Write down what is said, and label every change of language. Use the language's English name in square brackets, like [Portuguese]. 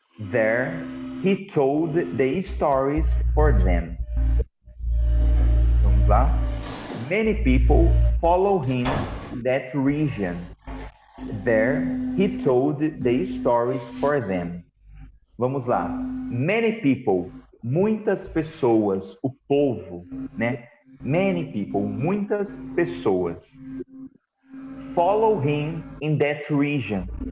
[English] There he told the stories for them. [Portuguese] Vamos lá. [English] Many people follow him in that region. There he told the stories for them. [Portuguese] Vamos lá. [English] Many people, [Portuguese] muitas pessoas, o povo, né? [English] Many people, [Portuguese] muitas pessoas. [English] Follow him in that region.